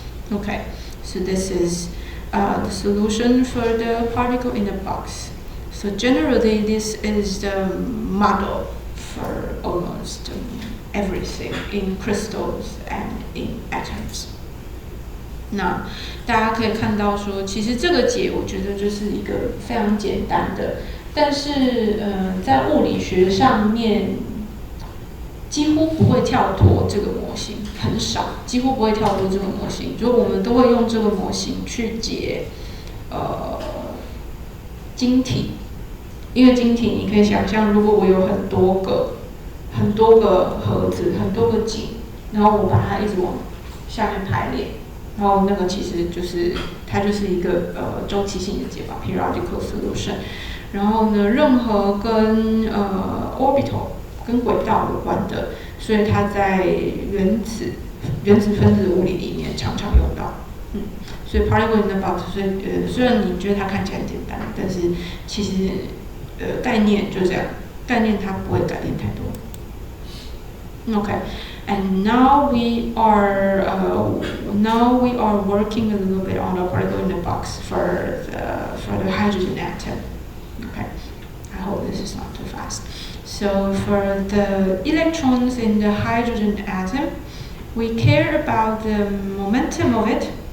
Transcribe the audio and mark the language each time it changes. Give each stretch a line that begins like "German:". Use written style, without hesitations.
English: Okay, so this is the solution for the particle in the box. So generally, this is the model for almost everything in crystals and in atoms.
Chinese: 那大家可以看到说，其实这个解我觉得就是一个非常简单的。但是在物理学上面几乎不会跳脱这个模型，很少，几乎不会跳脱这个模型，就我们都会用这个模型去解晶体，因为晶体你可以想象，如果我有很多个盒子，很多个井，然后我把它一直往下面排列，然后那个其实就是它就是一个周期性的解法
English: （periodical solution）。
Chinese: 然后呢，任何跟orbital 跟轨道有关的，所以它在原子分子物理里面常常用到。所以
English: particle in a box，
Chinese: 所以虽然你觉得它看起来很简单，但是其实概念就这样，概念它不会改变太多。
English: Okay, and now we are working a little bit on the particle in a box for the hydrogen atom. Okay, I hope this is not too fast. So for the electrons in the hydrogen atom, we care about the momentum of it.